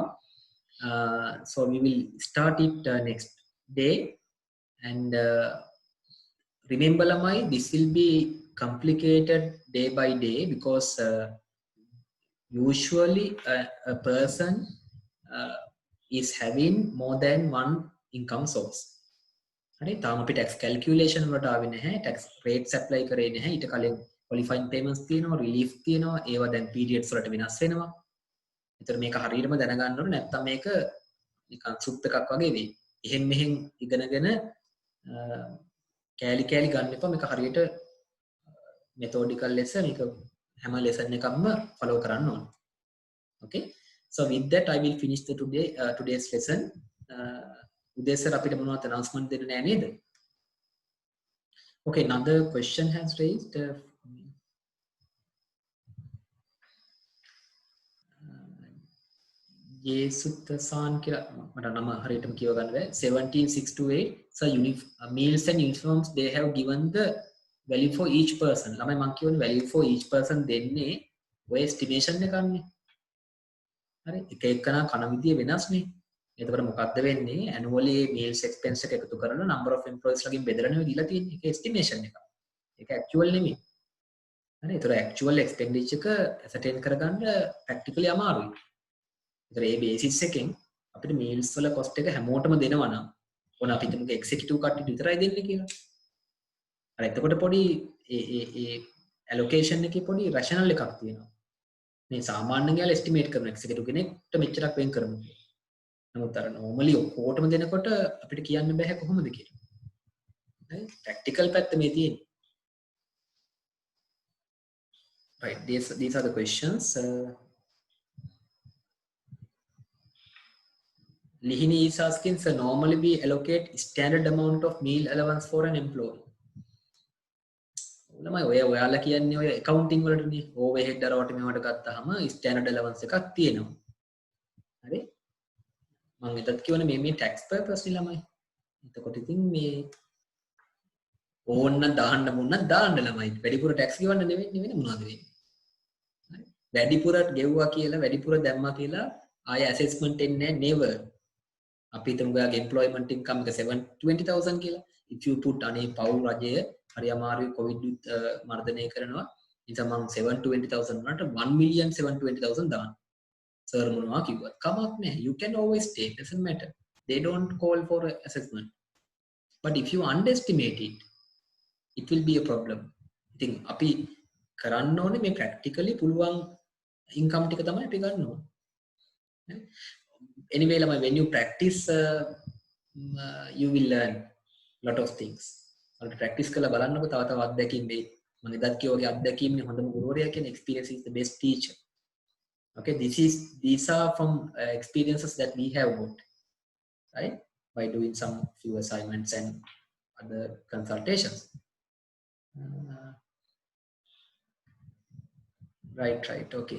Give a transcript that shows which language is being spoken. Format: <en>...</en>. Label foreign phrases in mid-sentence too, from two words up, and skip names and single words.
<en>So we will start it next day. And remember, Lamai, this will be complicated day by day because usually a person is having more than one income source.</en> <si>හරි තාම අපි</si> <en>tax calculation</en> <si>වලට ආවේ නැහැ</si> <en>tax rates apply</en> <si>කරේ නැහැ ඊට කලින්</si> <en>qualifying payments</en> <si>තියෙනවා relief තියෙනවා ඒවා දැන් periods වලට වෙනස් වෙනවා. ඒතර මේක හරියටම දැනගන්න ඕනේ නැත්නම් මේක නිකන් සුප් එකක් වගේ වෙයි. එහෙන් මෙහෙන් ඉගෙනගෙන කෑලි කෑලි ගන්න එපා මේක හරියට methodical ලෙස මේක හැම lesson එකක්ම follow කරන්න ඕනේ.</si> <en>Okay, so with that I will finish the today's lesson.</en> <si>Udesar අපිට මොනවද announcement දෙන්න නෑ නේද?</si> <en>Okay, another question has raised.</en> <si>Jesuthasan කියලා මට නම හරියටම කියව ගන්න බෑ. 17628.</si> <en>So meals and uniforms they have given the value for each person.</en> <si>ළමයි මම කියවනේ</si> <en>value for each person</en> <si>දෙන්නේ ඔය estimation එකන්නේ. හරි එක එකනා කන විදිය වෙනස්නේ. එතකොට මොකක්ද වෙන්නේ</si> <en>annually meals expense</en> <si>එක එකතු කරලා</si> <en>number of employees</en> <si>ලගින් බෙදලා නෙවෙයි දීලා තියෙන්නේ. ඒක estimation එකක්. ඒක actual නෙමෙයි. හරි ඒතර</si> <en>actual expenditure</en> <si>එක ascertain කරගන්න practically අමාරුයි. ඒතර මේ basis එකෙන් අපිට meals වල cost එක හැමෝටම දෙනවා නම් ඕන අපි හිතමුකෝ executive කට්ටියට විතරයි දෙන්නේ කියලා. හරි එතකොට පොඩි ඒ allocation එකේ පොඩි rational එකක් තියෙනවා. මේ සාමාන්‍යයෙන් යාල estimate කරන executive කෙනෙක්ට මෙච්චරක් වෙන් කරමු කියලා. නමුත් අර normally ඔක්කොටම දෙනකොට අපිට කියන්න බෑ කොහොමද කියලා. හරි practical පැත්ත මේ තියෙන්නේ.</si> <en>Right, these are the questions. Lihini is asking, so normally we allocate standard amount of meal allowance for an employee.</en> <si>ළමයි ඔයාලා කියන්නේ ඔය accounting වලටනේ overhead අරවට මෙවට ගත්තාම</si> <en>standard allowance</en> <si>එකක් තියෙනවා. හරි? මම එතත් කියවනේ මේ</si> <en>tax purpose</en> <si>නේ ළමයි. එතකොට ඉතින් මේ ඕන්න දාන්න මොන්න දාන්න ළමයි. වැඩිපුර tax ගෙවන්න නෙවෙයි වෙන මොනවද වෙන්නේ? හරි? වැඩිපුර ගෙවුවා කියලා වැඩිපුර දැම්මා කියලා ආය assessment එන්නේ never. අපි හිතමු ඔයාගේ</si> <en>employment income</en> <si>එක 720,000 කියලා.</si> <en>If you put</en> <si>අනේ පවුල් රජය හරි අමාරුයි covid මර්ධනය කරනවා. නිසා මම 720,000 වලට 1,720,000 දාන්න. සර් මොනවා කිව්වත් කමක් නැහැ.</si> <en>You can always take, doesn't matter. They don't call for assessment. But if you underestimate it, it will be a problem.</en> <si>ඉතින් අපි කරන්න ඕනේ මේ practically පුළුවන් income ටික තමයි අපි ගන්න ඕනේ.</si> <en>Anyway, when you practice, you will learn lot of things.</en> <si>ඔයාලට practice කරලා බලන්නකො තව තව අත්දැකීම් වෙයි. මම එදත් කියෝගේ අත්දැකීම්නේ හොඳම ගුරුවරයා කියන්නේ</si> <en>experience is the best teacher. Okay, these are from experiences that we have got, right? By doing some few assignments and other consultations. Right.</en>